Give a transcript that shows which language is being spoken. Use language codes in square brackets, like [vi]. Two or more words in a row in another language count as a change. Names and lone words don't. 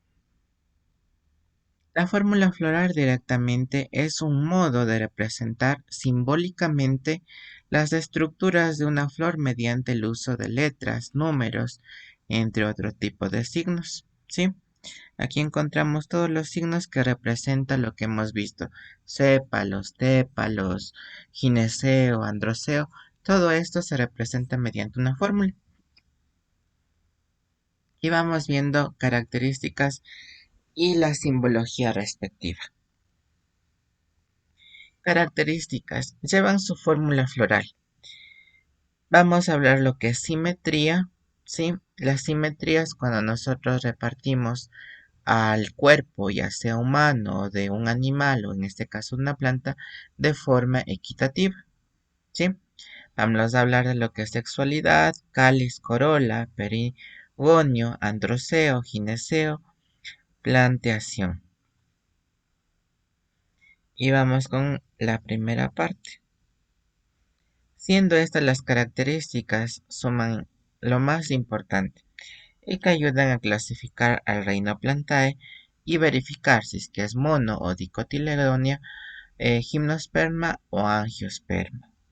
[es] La fórmula floral directamente es un modo de representar simbólicamente las estructuras de una flor mediante el uso de letras, números, entre otro tipo de signos, ¿sí? Aquí encontramos todos los signos que representan lo que hemos visto, sépalos, tépalos, gineceo, androceo, todo esto se representa mediante una fórmula. Y vamos viendo características y la simbología respectiva. Características. Llevan su fórmula floral. Vamos a hablar lo que es simetría, ¿sí? Las simetrías cuando nosotros repartimos al cuerpo, ya sea humano o de un animal o en este caso una planta, de forma equitativa, ¿sí? Vamos a hablar de lo que es sexualidad, cáliz, corola, perigonio, androceo, gineceo, planteación. Y vamos con la primera parte. Siendo estas las características, suman lo más importante y que ayudan a clasificar al reino Plantae y verificar si es que es mono o dicotiledonia, gimnosperma o angiosperma.